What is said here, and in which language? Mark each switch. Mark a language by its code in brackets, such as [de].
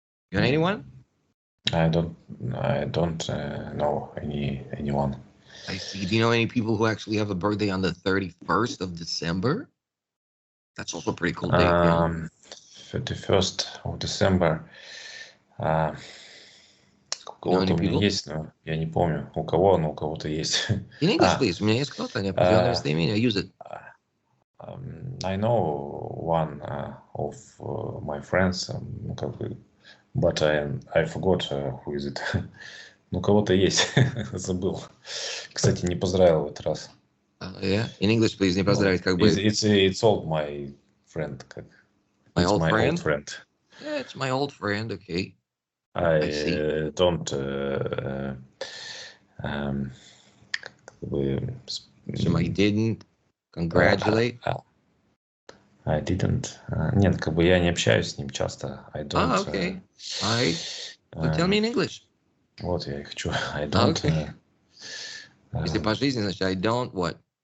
[en] You know anyone? I don't know anyone. I see. Do you know any people who actually have a birthday on the 31st of December? That's also a pretty cool date, yeah? 31st of December. [ru] У кого-то у меня есть, но я не помню, у кого, но у кого-то есть. [en] In English, please. [ru] У меня есть кто-то, неопределенное местоимение. [en] Use it. I know one of my friends, but I forgot who is it. [ru] Ну, у кого-то есть, забыл. Кстати, не поздравил в этот раз. [en] Yeah, in English, please, [ru] не поздравить, как бы. [en] It's old my friend. My old friend? Old friend. Yeah, it's my old friend, okay. I don't So I didn't congratulate. I didn't. [ru] Нет, я не общаюсь с ним часто. [en] I don't. Okay. So tell me in English. [ru] Вот я и хочу. [en] I don't. Okay. [ru] Если по жизни, значит, [en] I don't what?